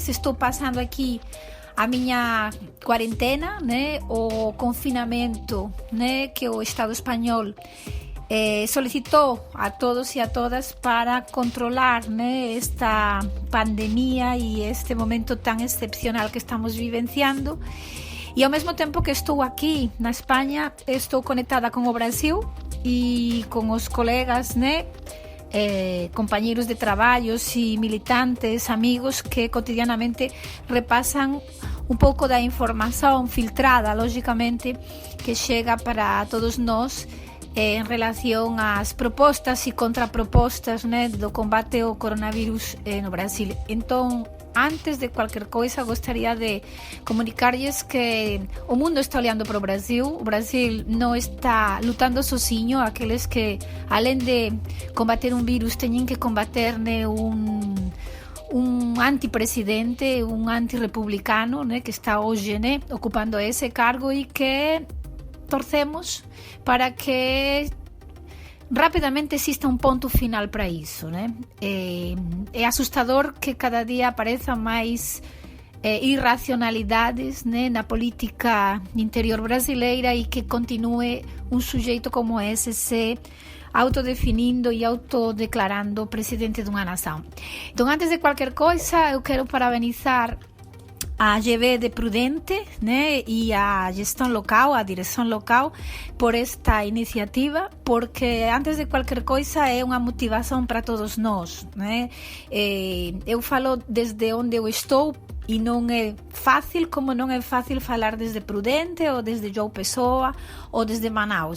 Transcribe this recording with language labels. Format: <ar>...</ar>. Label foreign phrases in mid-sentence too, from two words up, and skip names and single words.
<pt>Estou passando aqui a minha quarentena, né, o confinamento, né, que o Estado espanhol solicitou a todos e a todas para controlar, né, esta pandemia e este momento tão excepcional que estamos vivenciando. E ao mesmo tempo que estou aqui na Espanha, estou conectada com o Brasil e com os colegas, né,</pt> <gl>compañeros de traballos e militantes, amigos que cotidianamente repasan un pouco da información filtrada, lógicamente, que chega para todos nós en relación ás propostas e contrapropostas,</gl> <pt>né, do combate ao coronavírus no Brasil. Entón, antes de cualquier coisa, gostaria de comunicarlles que o mundo está olhando para o Brasil non está lutando sozinho, aqueles que, além de combater un virus,</pt> <gl>teñen que combater, né, un antipresidente, un antirepublicano, né, que está hoxe, né, ocupando ese cargo e que torcemos para que rapidamente exista un ponto final para iso, né? É asustador que cada día aparezan máis irracionalidades, né, na política interior brasileira e que continue un sujeito como ese se autodefinindo e autodeclarando presidente dunha nación.</gl> <pt>Entón, antes de cualquier coisa, eu quero parabenizar a GV de Prudente, né, e a gestão local, a direção local, por esta iniciativa, porque antes de qualquer coisa é uma motivação para todos nós, né? Eu falo desde onde eu estou e não é fácil, como não é fácil falar desde Prudente ou desde João Pessoa ou desde Manaus.</pt>